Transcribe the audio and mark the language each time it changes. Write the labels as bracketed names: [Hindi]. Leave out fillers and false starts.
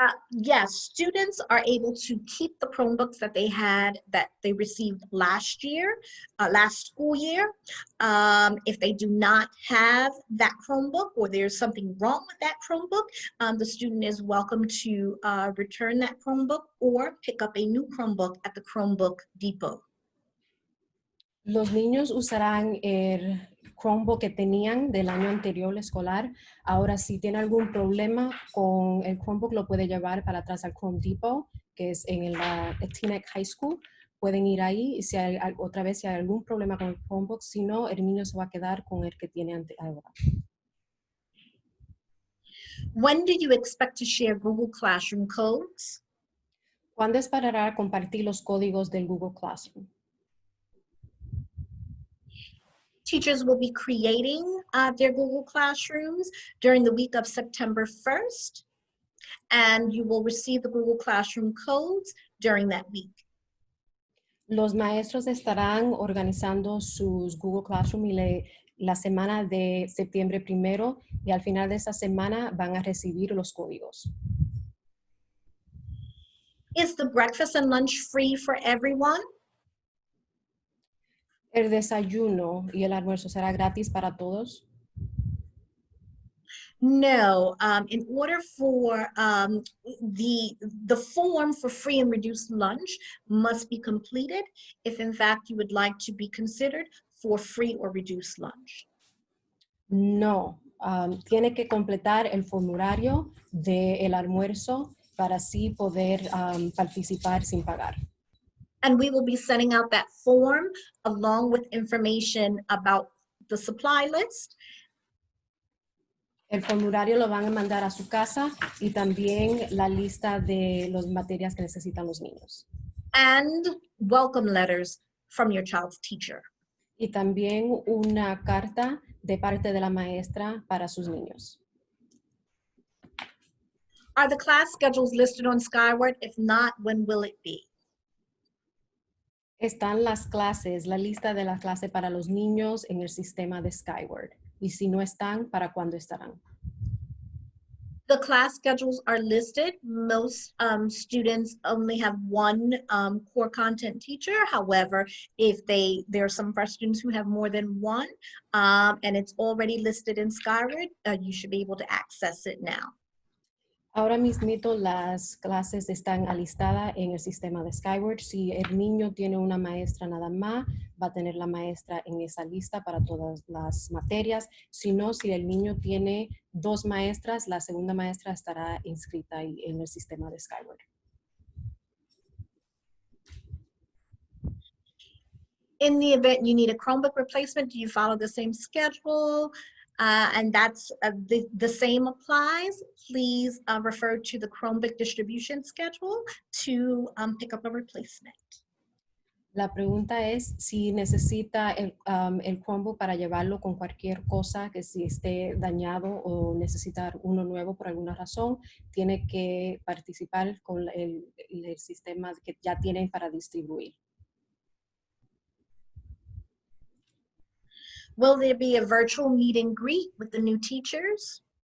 [English] Yes, students are able to keep the Chromebooks that they received last year, last school year. If they do not have that Chromebook or there's something wrong with that Chromebook, the student is welcome to return that Chromebook or pick up a new Chromebook at the Chromebook Depot. [Spanish] Los niños usarán el Chromebook que tenían del año anterior escolar. Ahora, si tiene algún problema con el Chromebook, lo puede llevar para atrás al Chrome Depot, que es en la Teaneck High School. Pueden ir ahí y si hay, otra vez si hay algún problema con el Chromebook, si no, el niño se va a quedar con el que tiene ahora. [English] When do you expect to share Google Classroom codes? [Spanish] ¿Cuándo esperará compartir los códigos del Google Classroom? [English] Teachers will be creating their Google Classrooms during the week of September 1st, and you will receive the Google Classroom codes during that week. [Spanish] Los maestros estarán organizando sus Google Classroom y la semana de septiembre 1 y al final de esa semana van a recibir los códigos. [English] Is the breakfast and lunch free for everyone? [Spanish] ¿El desayuno y el almuerzo será gratis para todos? [English] No, in order for the form for free and reduced lunch must be completed if in fact you would like to be considered for free or reduced lunch. [Spanish] No, tiene que completar el formulario del almuerzo para así poder participar sin pagar. [English] And we will be sending out that form along with information about the supply list. [Spanish] El formulario lo van a mandar a su casa y también la lista de las materias que necesitan los niños. [English] And welcome letters from your child's teacher. [Spanish] Y también una carta de parte de la maestra para sus niños. [English] Are the class schedules listed on Skyward? If not, when will it be? [Spanish] Están las clases, la lista de la clase para los niños en el sistema de Skyward. Y si no están, ¿para cuándo estarán? [English] The class schedules are listed. Most students only have one core content teacher. However, if there are some of our students who have more than one, and it's already listed in Skyward, you should be able to access it now. [Spanish] Ahora mismito las clases están alistadas en el sistema de Skyward. Si el niño tiene una maestra nada más, va a tener la maestra en esa lista para todas las materias. Si no, si el niño tiene 2 maestras, la segunda maestra estará inscrita ahí en el sistema de Skyward. [English] In the event you need a Chromebook replacement, do you follow the same schedule? And that's the same applies. Please refer to the Chromebook distribution schedule to pick up a replacement. [Spanish] La pregunta es si necesita el Chromebook para llevarlo con cualquier cosa, que si esté dañado o necesitar uno nuevo por alguna razón, tiene que participar con el sistema que ya tienen para distribuir. [English] Will there be a virtual meet and greet with the new teachers?